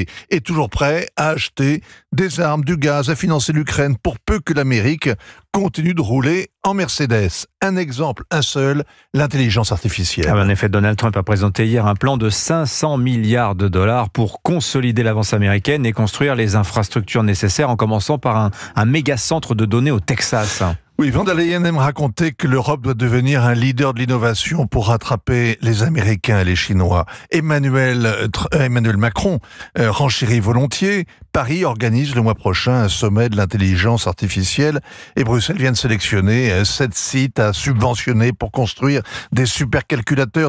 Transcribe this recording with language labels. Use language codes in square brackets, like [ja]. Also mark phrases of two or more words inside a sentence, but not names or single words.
[fr] Et toujours prêt à acheter des armes, du gaz, à financer l'Ukraine pour peu que l'Amérique continue de rouler en Mercedes. Un exemple, un seul, l'intelligence artificielle. En effet, Donald Trump a présenté hier un plan de 500 milliards de dollars pour consolider l'avance américaine et construire les infrastructures nécessaires, en commençant par un méga centre de données au Texas. Oui, von der Leyen aime raconter que l'Europe doit devenir un leader de l'innovation pour rattraper les Américains et les Chinois. Emmanuel Macron renchérit volontiers. Paris organise le mois prochain un sommet de l'intelligence artificielle et Bruxelles vient de sélectionner 7 sites à subventionner pour construire des supercalculateurs.